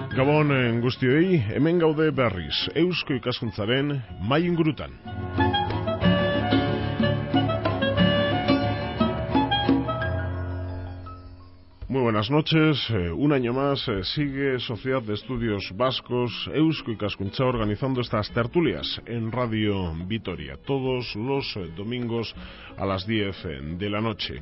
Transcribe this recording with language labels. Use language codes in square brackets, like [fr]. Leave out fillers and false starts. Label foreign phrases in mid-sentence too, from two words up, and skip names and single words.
[eu] Gabon guztioi, hemen gaude berriz, Eusko Ikaskuntzaren mahai ingurutan. [es] Muy buenas noches, un año más sigue Sociedad de Estudios Vascos Eusko Ikaskuntza organizando estas tertulias en Radio Vitoria, todos los domingos a las 10 de la noche.